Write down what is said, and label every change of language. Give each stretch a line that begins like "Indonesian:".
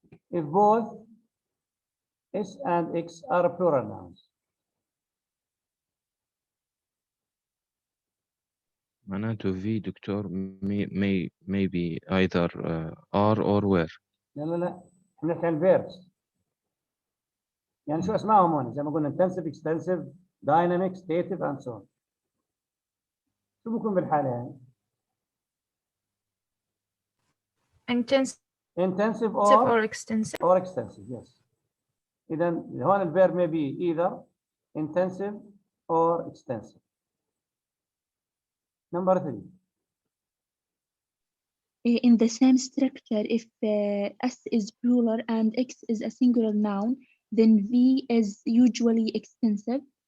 English: If both S and X are plural nouns.
Arabic: معناته
English: V doctor may be either are or were.
Arabic: لا احنا بنحكي عن verbs. يعني شو اسمائهم هون؟ زي ما قلنا
English: intensive, extensive, dynamic, stative and so on.
Arabic: شو بكون بالحالة يعني؟ intensive
English: or extensive. or extensive, yes.
Arabic: إذا هون
English: الverb may be either intensive or extensive. Number 3. In the same structure, if S is plural and X is a singular noun, then V is usually extensive.